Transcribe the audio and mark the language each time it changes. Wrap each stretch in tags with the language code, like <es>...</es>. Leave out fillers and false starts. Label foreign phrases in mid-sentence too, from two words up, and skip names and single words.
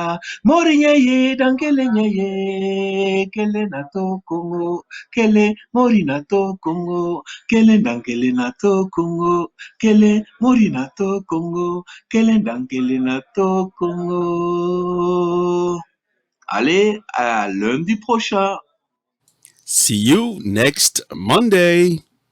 <kg>Mori nyeye dankele nyeye. Kele nato Kongo. Kele mori nato Kongo. Kele dankele nato Kongo. Kele mori nato Kongo. Kele dankele nato Kongo.</kg> <fr>Allez, à lundi prochain.</fr> <en>See you next Monday.</en>